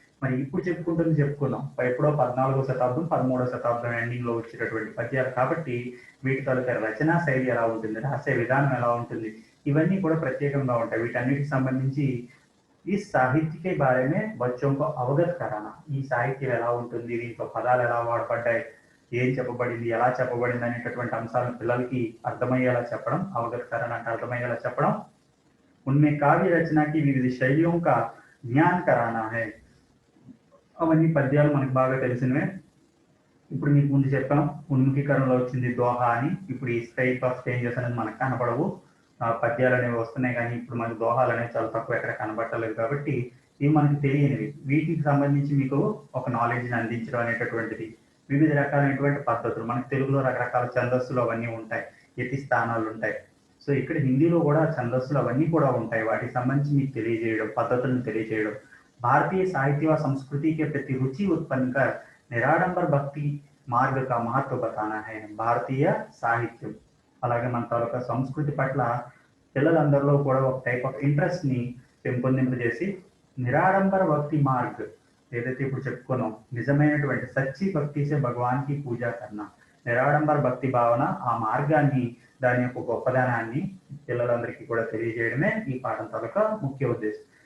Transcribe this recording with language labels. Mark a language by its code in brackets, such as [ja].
[te] మరి ఇప్పుడు చెప్పుకున్నాం ఎప్పుడో 14వ శతాబ్దం 13వ శతాబ్దం ఎండింగ్ లో వచ్చేటటువంటి పద్యాలు కాబట్టి వీటి తాలూకా రచనా శైలి ఎలా ఉంటుంది, రాసే విధానం ఎలా ఉంటుంది, ఇవన్నీ కూడా ప్రత్యేకంగా ఉంటాయి. వీటన్నిటికి సంబంధించి [hi] ఈ సాహిత్యకే బారేమే బచ్చోं को అవగత్ కరానా, [te] ఈ సాహిత్యం ఎలా ఉంటుంది, దీంట్లో పదాలు ఎలా వాడబడ్డాయి, ఏం చెప్పబడింది, ఎలా చెప్పబడింది అనేటటువంటి అంశాలను పిల్లలకి అర్థమయ్యేలా చెప్పడం, అవగత్ కరానా అంటే అర్థమయ్యేలా చెప్పడం. [hi] उनमें काव्य रचना की विविध शैलियों का ज्ञान कराना है. [te] అవన్నీ పద్యాలు మనకు బాగా తెలిసినవే. ఇప్పుడు మీకు ముందు చెప్పాం ఉన్ముఖీకరణలో వచ్చింది దోహా అని. ఇప్పుడు ఈ టైప్ ఆఫ్ చేంజెస్ అనేది మనకు కనపడవు, పద్యాలు అనేవి వస్తున్నాయి కానీ ఇప్పుడు మనకు దోహాలు అనేవి చాలా తక్కువ, ఎక్కడ కనబడలేదు. కాబట్టి ఇవి మనకు తెలియనివి. వీటికి సంబంధించి మీకు ఒక నాలెడ్జ్ని అందించడం అనేటటువంటిది. వివిధ రకాలైనటువంటి పద్ధతులు, మనకు తెలుగులో రకరకాల ఛందస్సులు అవన్నీ ఉంటాయి, యతి స్థానాలు ఉంటాయి. సో ఇక్కడ హిందీలో కూడా ఛందస్సులు అవన్నీ కూడా ఉంటాయి, వాటికి సంబంధించి మీకు తెలియజేయడం, పద్ధతులను తెలియజేయడం. [hi] भारतीय साहित्य व संस्कृति के प्रति रुचि उत्पन्न कर निराडंबर भक्ति मार्ग का महत्व बताना है. [te] భారతీయ సాహిత్యం అలాగే మన తాలూకా సంస్కృతి పట్ల పిల్లలందరిలో కూడా ఒక టైప్ ఆఫ్ ఇంట్రెస్ట్ ని పెంపొందింపజేసి నిరాడంబర భక్తి మార్గ్ ఏదైతే ఇప్పుడు చెప్పుకున్నాం, నిజమైనటువంటి [hi] సచ్చి భక్తి సే భగవాన్ కి పూజ [te] కన్నా, నిరాడంబర భక్తి భావన ఆ మార్గాన్ని, దాని యొక్క గొప్పదనాన్ని పిల్లలందరికీ కూడా తెలియజేయడమే ఈ పాఠం తాలూకా ముఖ్య ఉద్దేశం.